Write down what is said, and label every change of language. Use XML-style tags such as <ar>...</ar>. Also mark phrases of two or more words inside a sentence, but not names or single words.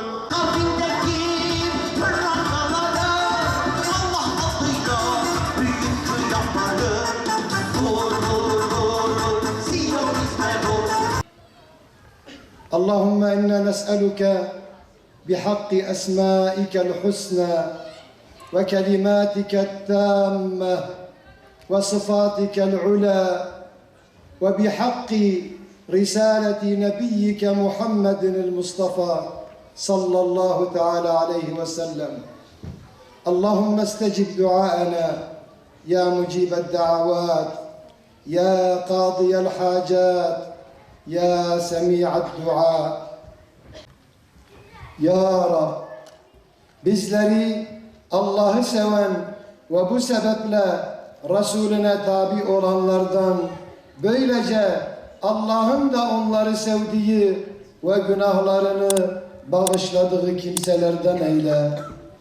<tr>Kalbindeki pırlantalara Allah adıyla büyük kıyamarı vur vur vur Siyonizme vur.</tr> <ar>اللهم إنا نسألك بحق أسمائك الحسنى وكلماتك التامة وصفاتك العلى وبحق رسالة نبيك محمد المصطفى صلى الله تعالى عليه وسلم. اللهم استجب دعاءنا يا مجيب الدعوات يا قاضي الحاجات يا سميع الدعاء.</ar> <tr>Ya Rab, bizleri Allah'ı seven ve bu sebeple Resulüne tabi olanlardan, böylece Allah'ın da onları sevdiği ve günahlarını bağışladığı kimselerden eyle.</tr>